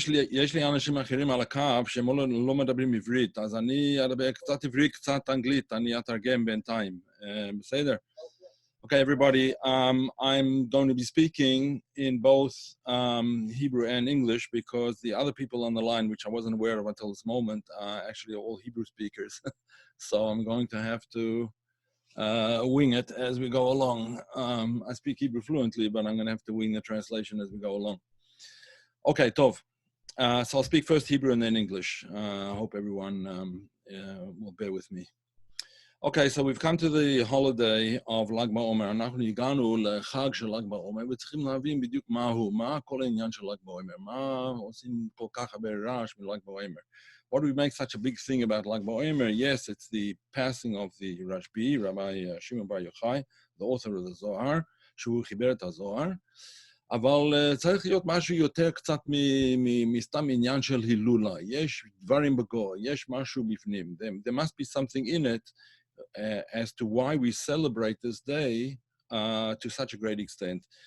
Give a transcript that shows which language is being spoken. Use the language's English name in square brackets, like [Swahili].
[Hebrew] יש לי אנשים אחרים על הקו שהם לא מדברים עברית, אז אני אדבר קצת עברית, קצת אנגלית, אני אתרגם בינתיים. בסדר? [English] Okay, everybody, I'm going to be speaking in both Hebrew and English because the other people on the line, which I wasn't aware of until this moment, are actually all Hebrew speakers. So I'm going to have to wing it as we go along. I speak Hebrew fluently, but I'm going to have to wing the translation as we go along. Okay, Tov. So I'll speak first Hebrew and then English. I hope everyone will bear with me. Okay, so we've come to the holiday of Lag BaOmer. [Hebrew] אנחנו הגענו לחג של ל"ג בעומר, וצריכים להבין בדיוק מה כל העניין של ל"ג בעומר, מה עושים כל כך הרבה רעש מל"ג בעומר. [English] Why do we make such a big thing about Lag BaOmer? Yes, it's the passing of the Rashbi, Rabbi Shimon bar Yochai, the author of the Zohar, [Hebrew] שהוא חיבר את הזוהר, אבל צריך להיות משהו יותר קצת מסתם עניין של הילולה. יש דברים בגו, יש משהו בפנים. [English] There must be something in it as to why we celebrate this day to such a great extent.